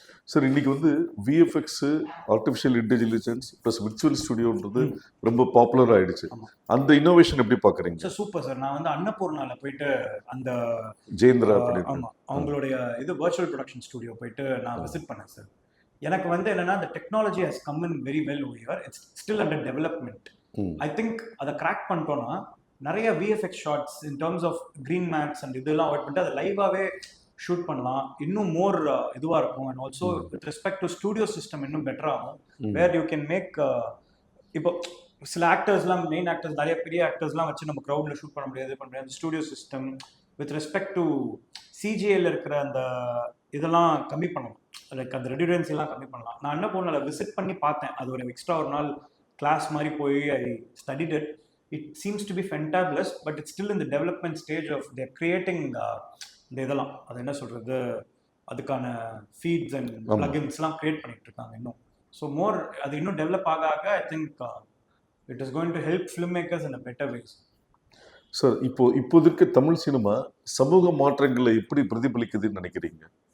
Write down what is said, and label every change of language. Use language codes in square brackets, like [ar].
[ta] Sir இன்னைக்கு வந்து VFX, artificial intelligence plus virtual ஸ்டுடியோன்றது ரொம்ப பாப்புலர் ஆயிடுச்சு. அந்த இன்னோவேஷன் எப்படி பாக்குறீங்க? Sir super sir. நான் வந்து அன்னபூர்ணால போயிட்டு அந்த ஜெயந்திரா ஆமா அவங்களுடைய இது வர்ச்சுவல் ப்ரொடக்ஷன் ஸ்டுடியோ போயிட்டு நான் விசிட் பண்ணேன் சார். எனக்கு வந்து என்னன்னா [en] the technology has come in very well over here. It's still under development. I think [ta] அதை கிராக் பண்ணிட்டோம்னா நிறைய VFX shots in terms of green mats and இதெல்லாம் அவாய்ட் பண்ணிட்டு அதை லைவாகவே ஷூட் பண்ணலாம். இன்னும் மோர் இதுவாக இருக்கும். [en] and also with respect to studio system [ta] இன்னும் பெட்டர் ஆகும். [en] where you can make [ta] இப்போ சில ஆக்டர்ஸ்லாம் மெயின் ஆக்டர்ஸ் நிறைய பெரிய ஆக்டர்ஸ்லாம் வச்சு நம்ம க்ரௌடில் ஷூட் பண்ண முடியாது. Studio system with respect to சிஜிஏல இருக்கிற அந்த இதெல்லாம் கம்மி பண்ணலாம். லைக் அந்த ரெடியூரன்ஸ் எல்லாம் கம்மி பண்ணலாம். நான் என்ன பண்ணல விசிட் பண்ணி பார்த்தேன். அது ஒரு எக்ஸ்ட்ரா ஒரு நாள் கிளாஸ் மாதிரி போய் [en] I studied it. It seems to be fantabulous, but it's still in the development stage of they're creating [ta] இந்த இதெல்லாம் அது என்ன சொல்றது அதுக்கான ஃபீட்ஸ் அண்ட் பிளகின்ஸ்லாம் கிரியேட் பண்ணிட்டு இருக்காங்க இன்னும். ஸோ மோர் அது இன்னும் டெவலப் ஆக ஆக [en] I think it is going to help film makers in a better ways. [ta] Sir இப்போதைக்கு தமிழ் சினிமா சமூக மாற்றங்களை எப்படி பிரதிபலிக்குதுன்னு நினைக்கிறீங்க?